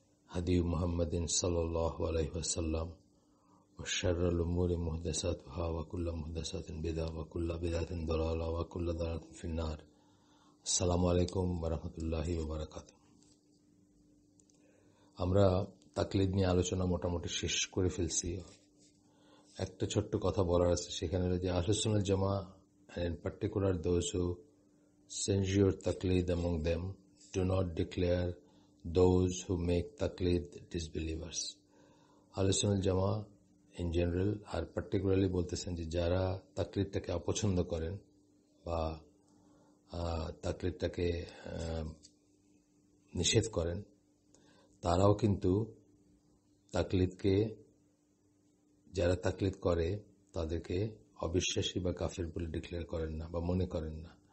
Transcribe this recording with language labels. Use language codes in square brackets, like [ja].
[ar] হাদী মুহাম্মাদিন সাল্লাল্লাহু আলাইহি ওয়াসাল্লাম وشر الأمور محدثاتها وكل محدثات بدعة وكل بدعة ضلالة وكل ضلالة في النار السلام عليكم ورحمة الله وبركاته [bn] আমরা তাকলিদ নিয়ে আলোচনা মোটামুটি শেষ করে ফেলছি। একটা ছোট্ট কথা বলার আছে, সেখানে যে আহলুস সুন্নাহ জামাত [en] and in particular those who censure taklid among them do not declare those who make taklid disbelievers. [bn] আহলুস Sunnah Jamaat [en] in general [bn] আর particularly বলতেছেন যে যারা তাকলিদটাকে অপছন্দ করেন বা তাকলিদটাকে নিষেধ করেন, তারাও কিন্তু তাকলিদকে, যারা তাকলিদ করে তাদেরকে অবিশ্বাসী বা কাফের বলে ডিক্লেয়ার করেন না বা মনে করেন না।